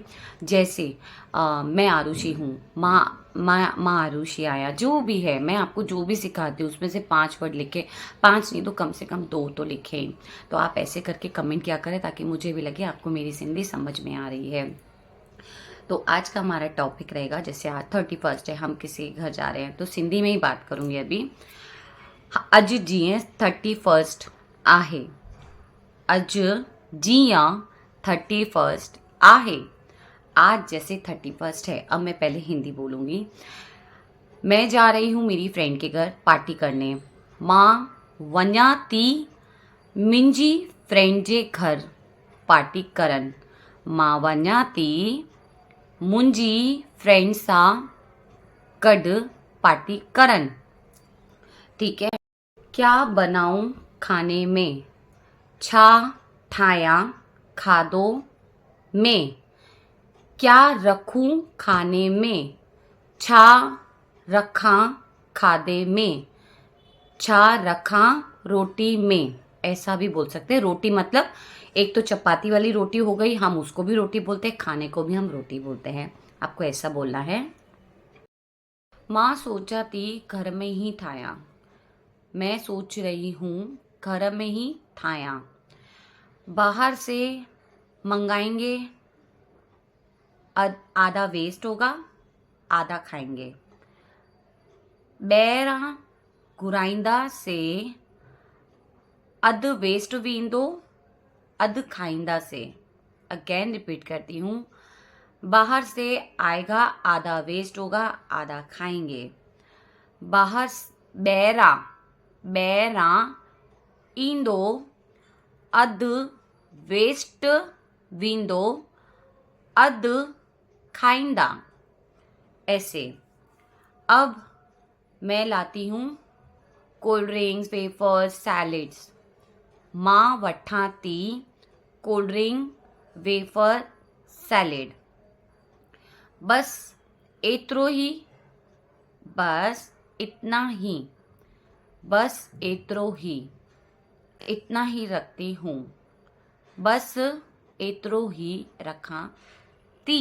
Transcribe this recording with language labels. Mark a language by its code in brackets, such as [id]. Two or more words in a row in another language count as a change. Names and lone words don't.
[hi] जैसे मैं आरुषि हूँ, माँ आरुषि आया, जो भी है मैं आपको जो भी सिखाती हूँ उसमें से 5 वर्ड लिखे, 5 नहीं तो कम से कम 2 तो लिखें। तो आप ऐसे करके कमेंट किया करें ताकि मुझे भी लगे आपको मेरी सिंधी समझ में आ रही है। तो आज का हमारा टॉपिक रहेगा, जैसे आज 31 है, हम किसी घर जा रहे हैं तो सिंधी में ही बात करूंगी अभी। [sd] अज जीअं 31 आहे, अज जीअं 31 आहे। [hi] आज जैसे 31 है, अब मैं पहले हिंदी बोलूंगी। मैं जा रही हूँ मेरी फ्रेंड के घर पार्टी करने। [sd] मां वञा थी मुंहिंजी फ्रेंड जे घर पार्टी करन। मां वञा थी मुंहिंजी फ्रेंड सां गॾु पार्टी करन। [hi] ठीक है। क्या बनाऊं खाने में? [sd] छा ठाहियां खाधो में? [hi] क्या रखूं खाने में? [sd] छा रखां खाधे में? छा रखां रोटी में? [hi] ऐसा भी बोल सकते हैं। रोटी मतलब एक तो चपाती वाली रोटी हो गई, हम उसको भी रोटी बोलते हैं, खाने को भी हम रोटी बोलते हैं। आपको ऐसा बोलना है। [sd] मां सोचा थी घर में ही ठाया। [hi] मैं सोच रही हूँ घर में ही ठाया। बाहर से मंगाएंगे, आधा वेस्ट होगा, आधा खाएंगे। [sd] ॿाहिरां घुराईंदा से अधु वेस्ट वेंदो, अधु खाईंदा से। [en] again repeat [hi] करती हूँ। बाहर से आएगा, आधा वेस्ट होगा, आधा खाएंगे। [sd] बाहर ॿाहिरां ॿाहिरां ईंदो, अधु वेस्ट वेंदो, अधु खाईंदा। [hi] ऐसे। अब मैं लाती हूँ [en] cold drinks, [hi] वेफर्स, सैलेड्स। [sd] मां वठां थी [en] cold drink, [sd] वेफर, सैलेड। बस एतिरो ही, [hi] बस इतना ही, [sd] बस एतिरो ही, [hi] इतना ही रखती हूँ, [sd] बस एतिरो ही रखा थी।